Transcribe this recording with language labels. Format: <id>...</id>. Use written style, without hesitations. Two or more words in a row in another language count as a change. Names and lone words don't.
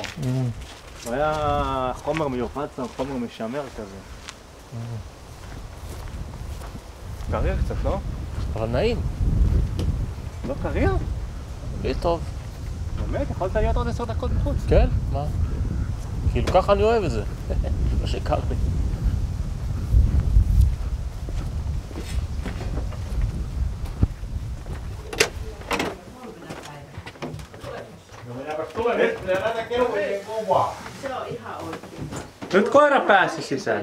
<he>זה היה חומר מיוחד, חומר משמר כזה. קריר קצת, לא? אבל נעים. לא קריר? יהיה טוב. באמת? יכולת להיות עוד 10 דקות בחוץ. כן? מה? כאילו ככה אני אוהב את זה. מה שקר לי.</he> <fi>Se on ihan oikein. Nyt koira pääsi sisään.</fi>